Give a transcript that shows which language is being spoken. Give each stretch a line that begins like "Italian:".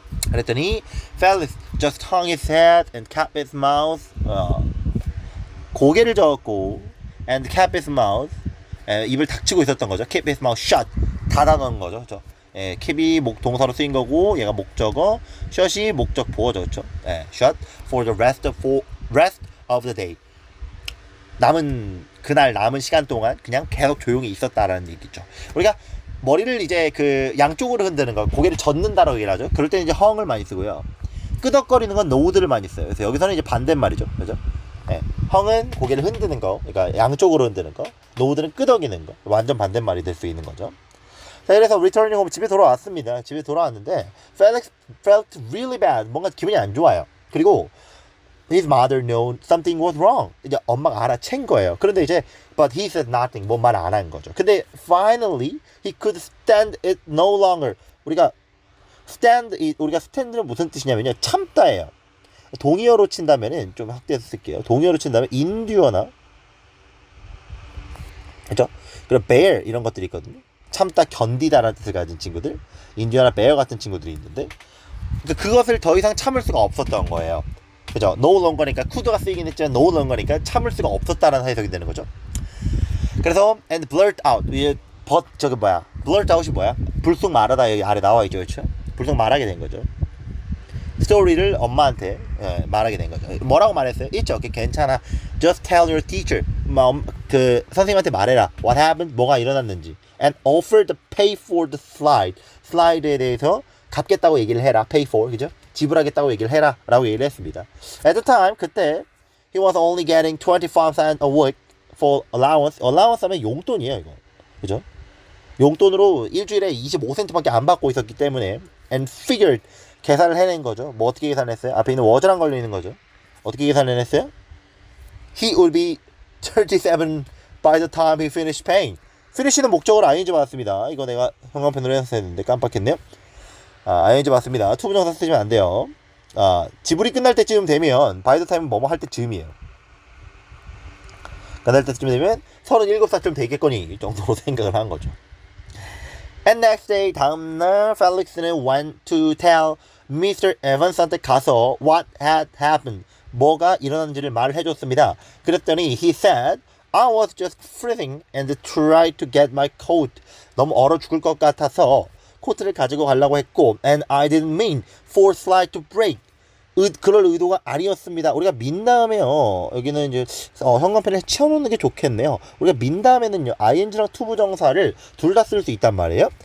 Korean: 그랬더니
English: Felix just hung his head and kept his mouth.
Korean: 고개를 저었고
English: and kept his mouth.
Korean: 입을 닥치고 있었던 거죠.
English: keep his mouth shut.
Korean: 닫아놓은 거죠. 그렇죠? keep이 동사로 쓰인 거고 얘가 목적어, shut이 목적 보어죠. 그렇죠?
English: shut for the rest of the day.
Korean: 그날 남은 시간 동안 그냥 계속 조용히 있었다라는 얘기죠. 우리가 머리를 이제 양쪽으로 흔드는 거, 고개를 젓는다라고 얘기를 하죠. 그럴 때는 이제 hung을 많이 쓰고요. 끄덕거리는 건 node를 많이 써요. 그래서 여기서는 이제 반대말이죠. 그죠? hung은 고개를 흔드는 거, 그러니까 양쪽으로 흔드는 거, node는 끄덕이는 거. 완전 반대말이 될 수 있는 거죠. 자, 그래서 returning home, 집에 돌아왔습니다. 집에 돌아왔는데
English: Felix felt really bad.
Korean: 뭔가 기분이 안 좋아요. 그리고
English: his mother knew something was wrong.
Korean: 이제 엄마가 알아챈 거예요. 그런데 이제
English: but he said nothing.
Korean: 뭔 말 안 한 거죠. 근데
English: finally he could stand it no longer.
Korean: 우리가 stand는 무슨 뜻이냐면요. 참다예요. 동의어로 친다면은 좀 확대해서 쓸게요. 동의어로 친다면 endurena, 그렇죠? 그리고 bear 이런 것들이 있거든요. 참다, 견디다라는 뜻을 가진 친구들, endurena, bear 같은 친구들이 있는데 그것을 더 이상 참을 수가 없었던 거예요. 그죠? no longer니까 could가 쓰이긴 했지만 no longer니까 참을 수가 없었다라는 해석이 되는 거죠. 그래서 and blurt out, blurt out이 뭐야? 불쑥 말하다. 여기 아래 나와 있죠, 그렇죠? 불쑥 말하게 된 거죠. 스토리를 엄마한테 말하게 된 거죠. 뭐라고 말했어요? 있죠. 괜찮아.
English: Just tell your teacher.
Korean: 그 선생님한테 말해라.
English: What happened?
Korean: 뭐가 일어났는지.
English: And offer to pay for the slide.
Korean: 슬라이드에 대해서 갚겠다고 얘기를 해라. Pay for, 그죠? 지불하겠다고 얘기를 해라. 라고 얘기를 했습니다.
English: At the time,
Korean: 그때
English: he was only getting 25 cents a week for allowance.
Korean: allowance 하면 용돈이에요, 이거. 그죠? 용돈으로 일주일에 25센트밖에 안 받고 있었기 때문에
English: and figured,
Korean: 계산을 해낸 거죠. 뭐 어떻게 계산했어요? 앞에 있는 was랑 걸려있는 거죠. 어떻게 계산을 했어요?
English: He would be 37 by the time he finished paying.
Korean: finish는 목적으로 ing 받았습니다. 이거 내가 형광펜으로 해서 했는데 깜빡했네요. ing 받습니다. 투부정사 쓰시면 안 돼요. 지불이 끝날 때쯤 되면 by the time 뭐뭐 할 때쯤이에요. 끝날 때쯤 되면 37살쯤 되겠거니 정도로 생각을 한 거죠.
English: And next day,
Korean: 다음날 펠릭스는
English: went to tell Mr.
Korean: Evans한테 가서
English: what had happened,
Korean: 뭐가 일어난지를 말을 해줬습니다. 그랬더니
English: he said, I was just freezing and tried to get my coat.
Korean: 너무 얼어 죽을 것 같아서 코트를 가지고 가려고 했고
English: and I didn't mean for slide to break.
Korean: 그럴 의도가 아니었습니다. 우리가 민 다음에요. 여기는 이제 형광펜을 치워놓는 게 좋겠네요. 우리가 민 다음에는요, ing랑 투부정사를 둘 다 쓸 수 있단 말이에요.